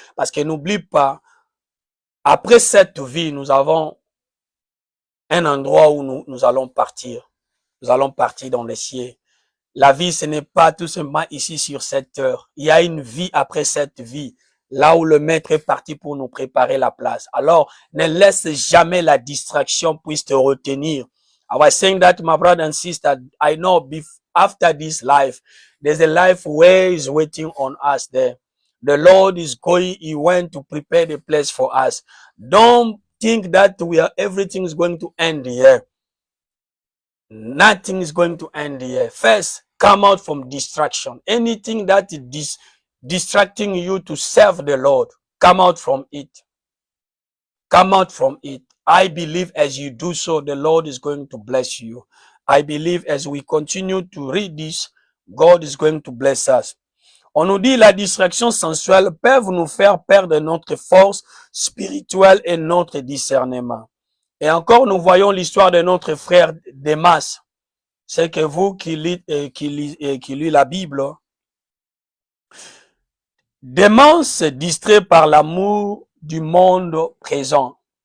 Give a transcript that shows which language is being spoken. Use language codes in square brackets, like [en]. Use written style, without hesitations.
[fr] Parce que n'oublie pas, après cette vie, nous avons un endroit où nous allons partir. Nous allons partir dans les cieux. La vie, ce n'est pas tout simplement ici sur cette terre. Il y a une vie après cette vie, là où le maître est parti pour nous préparer la place. Alors, ne laisse jamais la distraction puisse te retenir. [en] I was saying that, my brother and sister, I know after this life, there's a life where is waiting on us there. The Lord is going, He went to prepare the place for us. Don't think that everything is going to end here. Nothing is going to end here. First, come out from distraction. Anything that is distracting you to serve the Lord, come out from it. Come out from it. I believe as you do so, the Lord is going to bless you. I believe as we continue to read this, God is going to bless us. [fr] On nous dit la distraction sensuelle peut nous faire perdre notre force spirituelle et notre discernement. Et encore, nous voyons l'histoire de notre frère Démas. C'est que vous qui lisez la Bible, Démas se distrait par l'amour du monde présent.